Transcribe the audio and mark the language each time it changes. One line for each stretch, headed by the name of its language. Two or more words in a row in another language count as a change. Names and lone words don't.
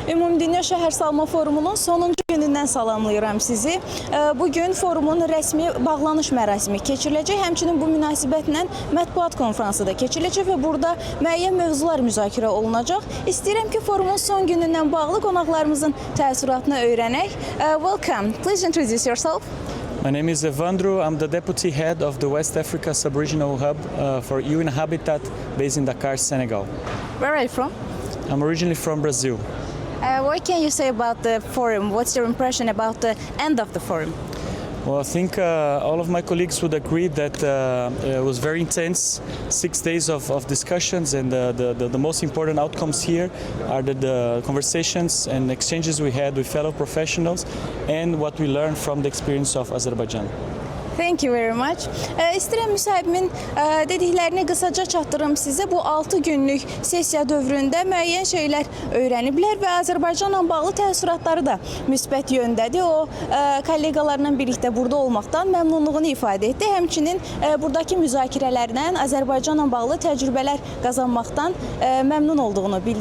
Azerbaijani: Ümumdünya Şəhərsalma Forumunun sonuncu günündən salamlayıram sizi. Bugün forumun rəsmi bağlanış mərasimi keçiriləcək. Həmçinin bu münasibətlə mətbuat konfransı da keçiriləcək və burada müəyyən mövzular müzakirə olunacaq. İstəyirəm ki, forumun son günündən bağlı qonaqlarımızın təəssüratını öyrənək.
English: Welcome. Please introduce yourself. My name is Evandro. I'm the deputy head of the West Africa Sub-Regional Hub for UN Habitat based in Dakar, Senegal. Where are you from? I'm originally from Brazil. What can you say about the forum? What's your impression about the end of the forum? Well, I think all of my colleagues would agree that it was very intense, 6 days of discussions, and the most important outcomes here are the conversations and exchanges we had with fellow professionals and what we learned from the experience of Azerbaijan. Thank you very much.
Azerbaijani: İstəyirəm müsahibimin dediklərini qısaca çatdırım sizə. Bu 6 günlük sessiya dövründə müəyyən şeylər öyrəniblər və Azərbaycanla bağlı təəssüratları da müsbət yöndədir. O, kollegalarla birlikdə burada olmaqdan məmnunluğunu ifadə etdi. Həmçinin buradakı müzakirələrlə Azərbaycanla bağlı təcrübələr qazanmaqdan məmnun olduğunu bildirdi.